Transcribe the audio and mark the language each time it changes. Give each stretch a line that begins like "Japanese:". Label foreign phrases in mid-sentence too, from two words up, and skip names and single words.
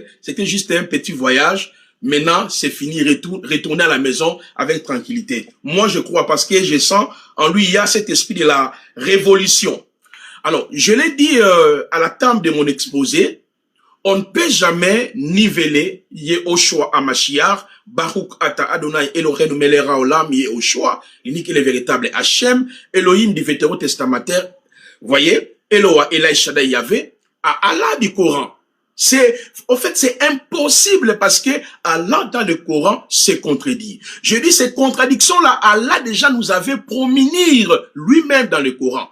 French: C'était juste un petit voyage. Maintenant, c'est fini. Retourner à la maison avec tranquillité. Moi, je crois parce que je sens en lui, il y a cet esprit de la révolution. Alors, je l'ai dit à la table de mon exposé, on ne peut jamais niveler
Hebrew: ישוע המשיח ברוך אתה אדוני אלוהינו מלך העולם ישוע,
French: il dit qu'il est véritable Hachem, Elohim du Vétérotestamentaire. Vous voyez, Eloah Elai Shaddai Yahvé, à Allah du Coran. En fait, c'est impossible parce que Allah dans le Coran se contredit. Je dis ces contradictions-là, Allah déjà nous avait promis lui-même dans le Coran.